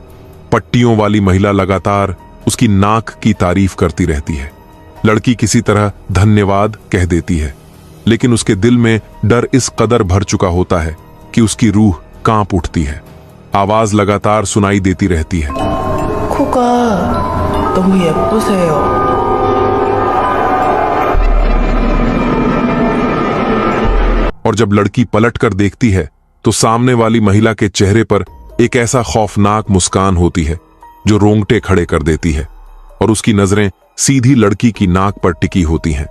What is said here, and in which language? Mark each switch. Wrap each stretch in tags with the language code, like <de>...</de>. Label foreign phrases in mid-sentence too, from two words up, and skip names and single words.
<hi>पट्टियों वाली महिला लगातार उसकी नाक की तारीफ करती रहती है। लड़की किसी तरह धन्यवाद कह देती है, लेकिन उसके दिल में डर इस कदर भर चुका होता है कि उसकी रूह कांप उठती है। आवाज लगातार सुनाई देती रहती है,</hi> <ko>코가 너무 예쁘세요.</ko> <hi>और जब लड़की पलटकर देखती है तो सामने वाली महिला के चेहरे पर एक ऐसा खौफनाक मुस्कान होती है जो रोंगटे खड़े कर देती है, और उसकी नजरें सीधी लड़की की नाक पर टिकी होती हैं।</hi>